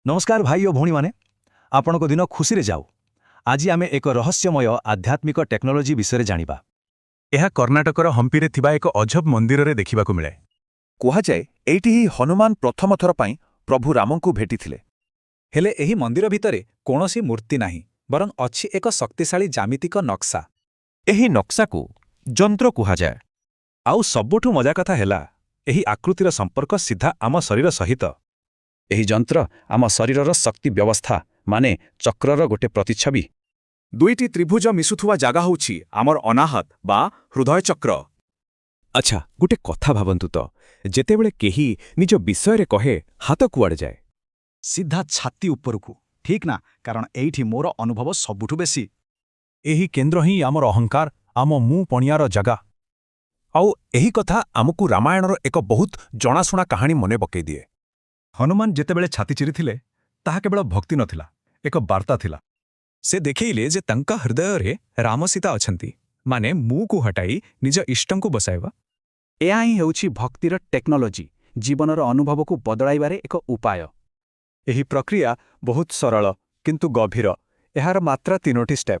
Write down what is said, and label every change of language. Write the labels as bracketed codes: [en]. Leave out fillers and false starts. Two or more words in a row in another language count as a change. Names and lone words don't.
[or] ନମସ୍କାର ଭାଇ ଔର ଭଉଣୀ ମାନେ ଆପଣ କୁ ଦିନ ଖୁସି ରେ ଯାଉ। ଆଜି ଆମେ ଏକ ରହସ୍ୟମୟ ଆଧ୍ୟାତ୍ମିକ ଟେକ୍ନୋଲୋଜି ବିଷୟ ଜାଣିବା। ଏହା କର୍ଣ୍ଣାଟକର ହମ୍ପିରେ ଥିବା ଏକ ଅଜବ ମନ୍ଦିରରେ ଦେଖିବାକୁ ମିଳେ। କୁହାଯାଏ ଏଇଠି ହିଁ ହନୁମାନ ପ୍ରଥମ ଥର ପାଇଁ ପ୍ରଭୁ ରାମଙ୍କୁ ଭେଟିଥିଲେ। ହେଲେ ଏହି ମନ୍ଦିର ଭିତରେ କୌଣସି ମୂର୍ତ୍ତି ନାହିଁ, ବରଂ ଅଛି ଏକ ଶକ୍ତିଶାଳୀ ଜ୍ୟାମିତିକ ନକ୍ସା। ଏହି ନକ୍ସାକୁ ଯନ୍ତ୍ର କୁହାଯାଏ। ଆଉ ସବୁଠୁ ମଜା କଥା ହେଲା ଏହି ଆକୃତିର ସମ୍ପର୍କ ସିଧା ଆମ ଶରୀର ସହିତ। ଏହି ଯନ୍ତ୍ର ଆମ ଶରୀରର ଶକ୍ତି ବ୍ୟବସ୍ଥା ମାନେ ଚକ୍ରର ଗୋଟେ ପ୍ରତିଛବି। ଦୁଇଟି ତ୍ରିଭୁଜ ମିଶୁଥିବା ଜାଗା ହେଉଛି ଆମର ଅନାହତ ବା ହୃଦୟ ଚକ୍ର। ଆଚ୍ଛା, ଗୋଟେ କଥା ଭାବନ୍ତୁ ତ, ଯେତେବେଳେ କେହି ନିଜ ବିଷୟରେ କହେ ହାତ କୁଆଡ଼େ ଯାଏ? ସିଧା ଛାତି ଉପରକୁ, ଠିକ ନା? କାରଣ ଏଠି ମୋର ଅନୁଭବ ସବୁଠୁ ବେଶି। ଏହି କେନ୍ଦ୍ର ହିଁ ଆମର ଅହଙ୍କାର, ଆମ ମୁଁ ପଣିଆର ଜାଗା। ଆଉ ଏହି କଥା ଆମକୁ ରାମାୟଣର ଏକ ବହୁତ ଜଣାଶୁଣା କାହାଣୀ ମନେ ପକାଇ ଦିଏ। ହନୁମାନ ଯେତେବେଳେ ଛାତି ଚିରିଥିଲେ ତାହା କେବଳ ଭକ୍ତି ନଥିଲା, ଏକ ବାର୍ତ୍ତା ଥିଲା। ସେ ଦେଖେଇଲେ ଯେ ତାଙ୍କ ହୃଦୟରେ ରାମ ସୀତା ଅଛନ୍ତି, ମାନେ ମୁକୁ ହଟାଇ ନିଜ ଇଷ୍ଟଙ୍କୁ ବସାଇବା। ଏହା ହିଁ ହେଉଛି ଭକ୍ତିର ଟେକ୍ନୋଲୋଜି, ଜୀବନର ଅନୁଭବକୁ ବଦଳାଇବାରେ ଏକ ଉପାୟ। ଏହି ପ୍ରକ୍ରିୟା ବହୁତ ସରଳ କିନ୍ତୁ ଗଭୀର। ଏହାର ମାତ୍ରା 3ଟି ଷ୍ଟେପ୍।